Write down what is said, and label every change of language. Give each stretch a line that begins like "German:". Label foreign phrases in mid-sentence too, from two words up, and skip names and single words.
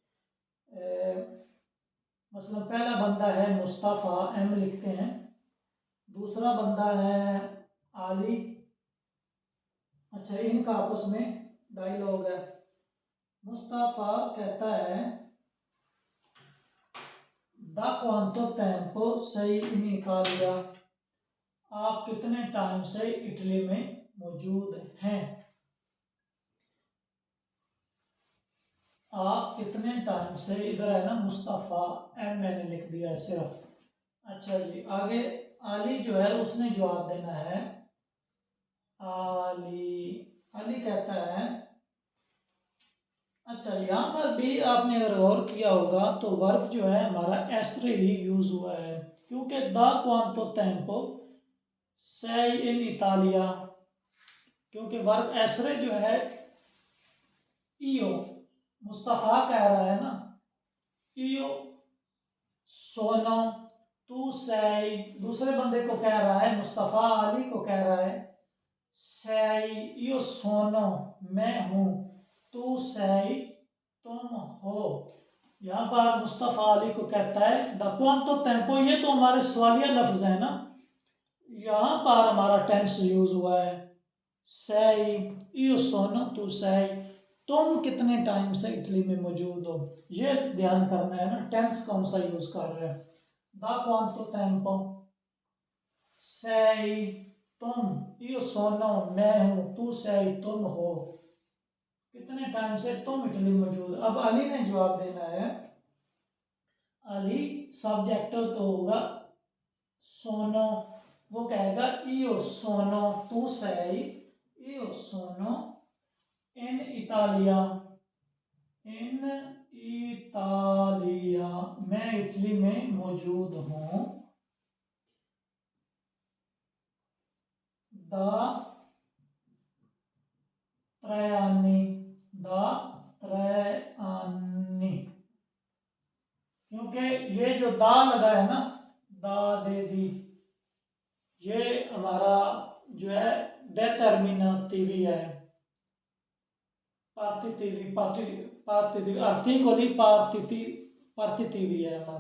Urdu: مثلاً پہلا بندہ ہے مصطفیٰ، ایم لکھتے ہیں. دوسرا بندہ ہے عالی. اچھا، ان کا آپس میں ڈائیلاگ ہے. مصطفیٰ کہتا ہے
Italian: da quanto tempo sei in Italia,
Urdu: آپ کتنے ٹائم سے اٹلی میں موجود ہیں. آپ کتنے ٹائم سے، ادھر ہے نا مصطفیٰ، ایم میں نے لکھ دیا ہے صرف. اچھا جی، آگے عالی جو ہے اس نے جواب دینا ہے. عالی، عالی کہتا ہے، اچھا یہاں پر بھی آپ نے اگر غور کیا ہوگا تو ورب جو ہے ہمارا ایسرے ہی یوز ہوا ہے، کیونکہ
Italian: da quanto tempo sei in Italia,
Urdu: کیونکہ ورب ایسرے جو ہے ایو، مصطفیٰ کہہ رہا ہے نا,
Italian: io sono, tu sei,
Urdu: دوسرے بندے کو کہہ رہا ہے، مصطفیٰ علی کو کہہ رہا ہے,
Italian: sei io sono,
Urdu: میں ہوں,
Italian: tu sei
Urdu: تم ہو. یہاں پر مصطفیٰ علی کو کہتا ہے
Italian: da quanto tempo,
Urdu: یہ تو ہمارے سوالیہ لفظ ہے نا، یہاں پر ہمارا ٹینس یوز ہوا ہے.
Italian: sei, io sono, tu sei,
Urdu: تم کتنے ٹائم سے اٹلی میں موجود ہو، یہ دھیان کرنا ہے نا، ٹینس کون سا یوز کر رہے ہیں.
Italian: da quanto tempo, sei, तुम, io sono,
Urdu: میں ہوں,
Italian: tu sei,
Urdu: تم ہو، کتنے ٹائم سے تم اٹلی میں موجود. اب علی نے جواب دینا ہے۔ علی سبجیکٹ تو ہوگا سونو، وہ کہے گا
Italian: io sono, tu sei, io sono in Italia, in Italia,
Urdu: میں اٹلی میں موجود ہوں.
Italian: da tre anni, da tre anni,
Urdu: کیونکہ یہ جو دا لگا ہے نا,
Italian: da de di,
Urdu: یہ ہمارا جو ہے ڈیٹرمینیٹو ہے، پارتھیو پارتھیو آرٹیکل پارتھیو ہے ہمارا.